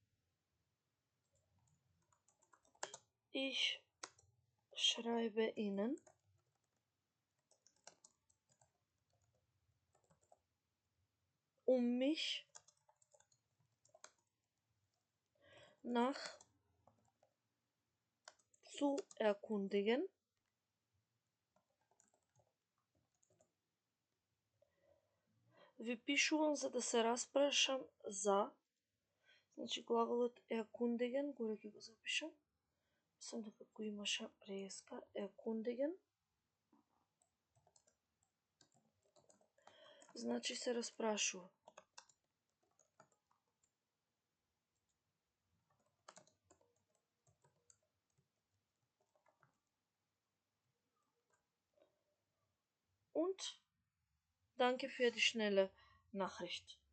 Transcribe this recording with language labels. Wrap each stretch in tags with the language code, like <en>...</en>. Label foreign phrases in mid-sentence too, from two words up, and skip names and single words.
<de>ich schreibe Ihnen mich nach zu erkundigen,</de> <mk>ви пишувам за да се распрашам за, значи глаголот erkundigen, горе ќе го запишам, мислам дека го имаше преска, erkundigen, значи се распрашува.</mk> <de>Und danke für die schnelle Nachricht.</de>